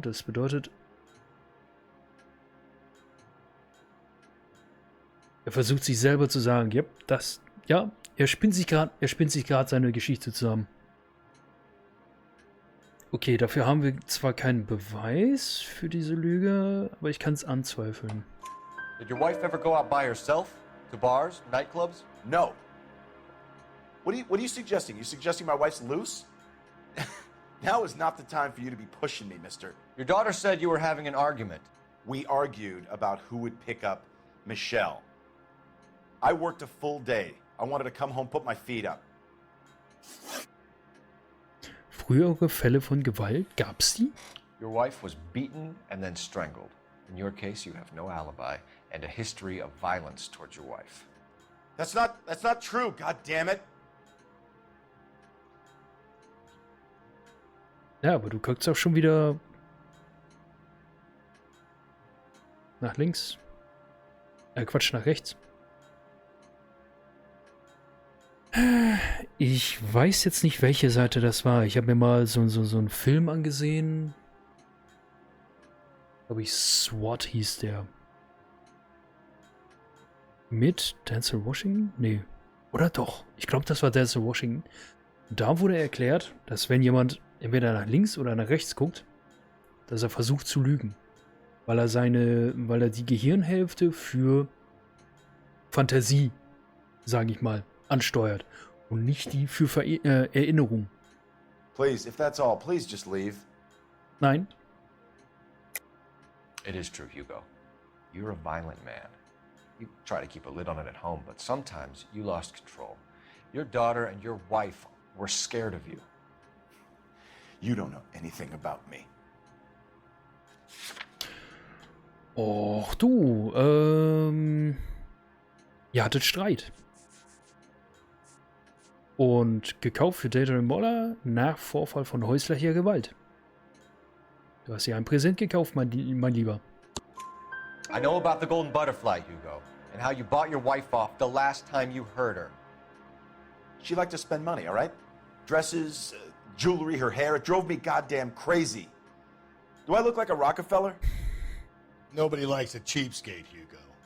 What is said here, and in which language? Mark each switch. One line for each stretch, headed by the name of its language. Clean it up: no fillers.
German: Das bedeutet, er versucht sich selber zu sagen, er spinnt sich gerade seine Geschichte zusammen. Okay, dafür haben wir zwar keinen Beweis für diese Lüge, aber ich kann es anzweifeln.
English: Did your wife ever go out by herself? To bars, nightclubs? No. What are you suggesting? You suggesting my wife's loose? Now is not the time for you to be pushing me, mister. Your daughter said you were having an argument. We argued about who would pick up Michelle. I worked a full day. I wanted to come home, put my feet up.
German: Frühere Fälle von Gewalt, gab's die?
English: Your wife was beaten and then strangled. In your case, you have no alibi and a history of violence towards your wife. That's not true, god damn it.
German: Ja, aber du guckst auch schon wieder nach links. Quatsch, nach rechts. Ich weiß jetzt nicht, welche Seite das war. Ich habe mir mal so einen Film angesehen. Glaube ich, SWAT hieß der. Mit Denzel Washington? Nee. Oder doch? Ich glaube, das war Denzel Washington. Da wurde erklärt, dass wenn jemand entweder nach links oder nach rechts guckt, dass er versucht zu lügen. Weil er die Gehirnhälfte für Fantasie, sage ich mal, ansteuert und nicht die für Erinnerung.
English: Please, if that's all, please just leave.
German: Nein.
English: It is true, Hugo. You're a violent man. You try to keep a lid on it at home, but sometimes you lost control. Your daughter and your wife were scared of you. You don't know anything about me.
German: Och du, ihr hattet Streit. Und gekauft für DerGerry Moller nach Vorfall von häuslicher Gewalt. Du hast ihr ein Präsent gekauft, mein Lieber.
English: I know about the golden butterfly, Hugo, and how you bought your wife off the last time you heard her. She liked to spend money, all right? Dresses, jewelry, her hair, it drove me goddamn crazy. Do I look like a Rockefeller? Nobody likes a cheapskate, Hugo.